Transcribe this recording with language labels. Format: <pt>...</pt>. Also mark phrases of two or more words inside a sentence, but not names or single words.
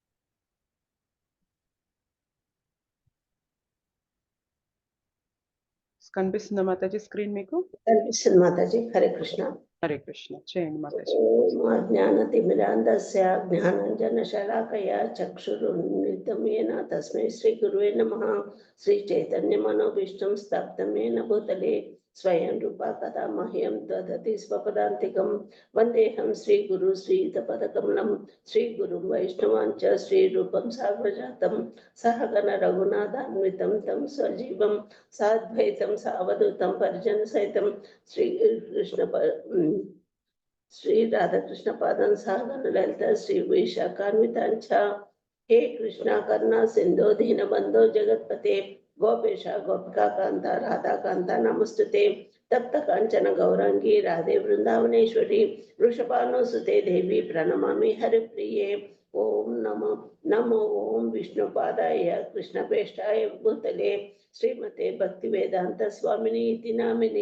<te>కనిపిస్తుందా మాతాజీ స్క్రీన్ మీకు? కనిపిస్తుంది మాతాజీ. హరే కృష్ణ. హరే కృష్ణ చేయండి మాతాజీ.</te> <sa>జ్ఞానతిమిరాంధస్య జ్ఞానాంజనశలాకయా చక్షురున్మిలితం येन తస్మై శ్రీ గురువే నమః. శ్రీ చైతన్య మనోభీష్టం స్థాపితం येन భూతలే స్వయం రూపా కదా మహ్యం దదతి స్వపదాంతికం. వందేహం శ్రీ గురు శ్రీయుతపదకమలం శ్రీ గురుం వైష్ణవాంచ శ్రీ రూపం సాగ్రజాతం సహగణ రఘునాథాన్వితం తం స్వజీవం సాద్వైతం సావధూతం పరిజన సహితం శ్రీ కృష్ణ శ్రీ రాధాకృష్ణ పాదం సాగన లలిత శ్రీ వైశాఖాన్వితాంచ. हे कृष्णा करुणा सिंधो दीनबंधो जगत्पते गोपेश गोपिका कांता राधा कांता नमस्तुते. तप्त कांचन गौरांगी राधे वृंदावनेश्वरी वृषभानुसुते देवी प्रणमामि हरिप्रिये. ओम नमो नमो ओम विष्णुपादाय कृष्णप्रेष्ठाय भूतले श्रीमते भक्तिवेदांत स्वामिनी इति नामिने.</sa>